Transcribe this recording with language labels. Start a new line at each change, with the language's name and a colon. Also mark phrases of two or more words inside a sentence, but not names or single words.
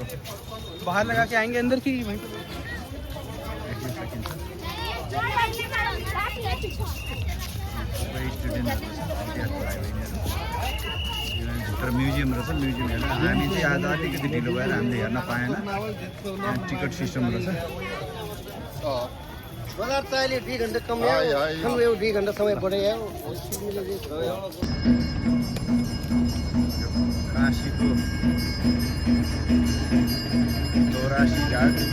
Hindi: बाहर लगा के आएंगे अंदर की वहीं
Nepali: देख्न सकिन्छ। सबै स्टुडेन्टहरू छ, विद्यार्थी भाइ बहिनीहरू। यो भित्र म्युजियम रहेछ। म्युजियम हेर्न हामी चाहिँ आज अलिकति ढिलो भएर हामीले हेर्न पाएन। यहाँ टिकट सिस्टम रहेछ।
Hindi: चाहिए 2 घंटे कम है 2 घंटा समय पड़े है।
Nepali: काशीको 84 घाट